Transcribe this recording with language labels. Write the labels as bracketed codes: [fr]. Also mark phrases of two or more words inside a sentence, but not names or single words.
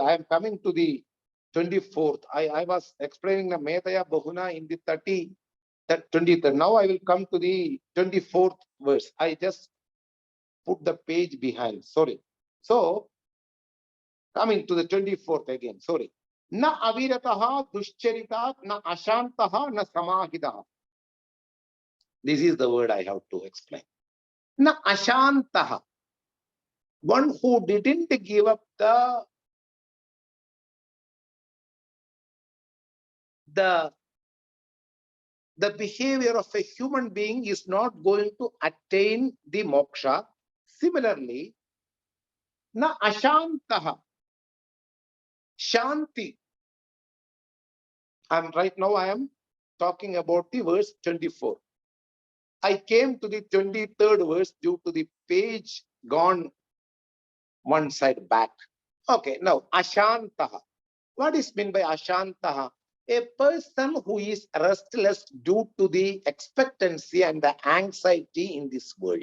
[en] I am coming to the 24th. I was explaining the Methaya Bahuna in the 23rd. Now I will come to the 24th verse. I just put the page behind. Sorry. So, coming to the 24th again. Sorry. [sa] न अविरतः दुश्चरितात् न अशान्तः न समाहितः. [en] This is the word I have to explain. [sa] न अशान्तः. [en] One who didn't give up the behavior of a human being is not going to attain the moksha. [sa] Similarly, न अशान्तः. Shanti. [en] Right now I am talking about the verse 24. I came to the 23rd verse due to the page gone one side back. Okay, now Ashantaha. What is meant by Ashantaha? A person who is restless due to the expectancy and the anxiety in this world.